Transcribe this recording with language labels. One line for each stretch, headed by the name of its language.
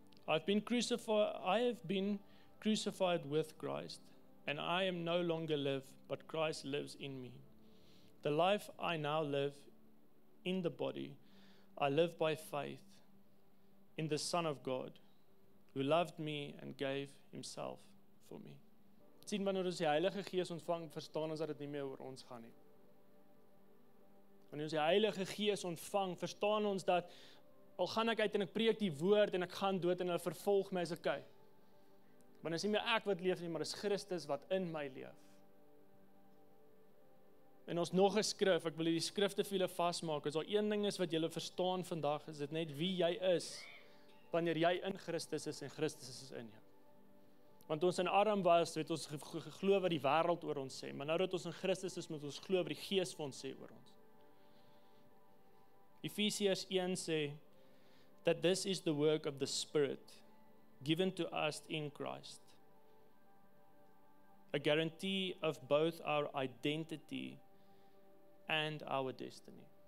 English: I have been crucified with Christ, and I am no longer live, but Christ lives in me. The life I now live in the body, I live by faith in the Son of God, who loved me and gave himself for me.
Afrikaans: Sien, wanneer ons die Heilige Gees ontvang, verstaan ons dat dit nie meer oor ons gaan nie. Wanneer ons die Heilige Gees ontvang, verstaan ons dat al gaan ek uit en ek preek die woord en ek gaan dood en hulle vervolg my, is okay. Want is nie meer ek wat leef nie, maar is Christus wat in my leef. En ons nog 'n skrif, ek wil die skrifte vir julle vasmaak, as daar een ding is wat julle verstaan vandag, is dit net wie jy is, wanneer jy in Christus is en Christus is in jou. Want ons in arm was, het ons geglo wat die wêreld oor ons sê, maar nou dat ons in Christus is, moet ons glo wat die Gees vir ons sê oor ons. Efesiërs 1 sê,
English: that this is the work of the Spirit, given to us in Christ. A guarantee of both our identity and our destiny.